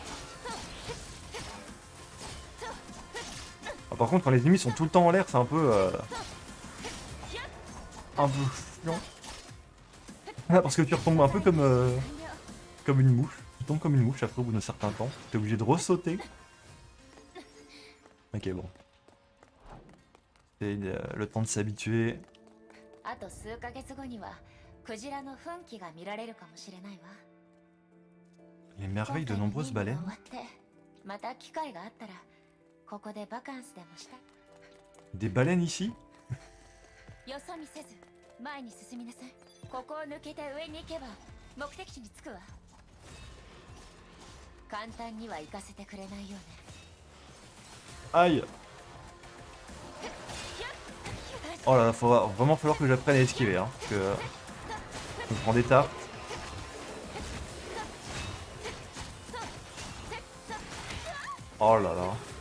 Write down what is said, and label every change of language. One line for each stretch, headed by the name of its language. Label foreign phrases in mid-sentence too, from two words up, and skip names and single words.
French: Ah, par contre, quand les ennemis sont tout le temps en l'air, c'est un peu chiant. Ah, parce que tu retombes un peu comme une mouche. Tu tombes comme une mouche après au bout d'un certain temps. T'es obligé de ressauter. Ok, bon. C'est le temps de s'habituer.
Japanese: あと数ヶ月後にはクジラの奮起が見られるかもしれないわ。
French: Les merveilles de
Japanese: 今回の
French: nombreuses
Japanese: 任務
French: baleines.
Japanese: が終わってまた機会があったらここでバカンスでもしたい。
French: Des baleines ici?
Japanese: よそ見せず前に進みなさい。ここを抜けて上に行けば目的地に着くわ。簡単には行かせてくれないよね。
French: Aïe! Oh là là, va vraiment falloir que j'apprenne à esquiver, hein, parce que je me prends des tartes. Oh là là.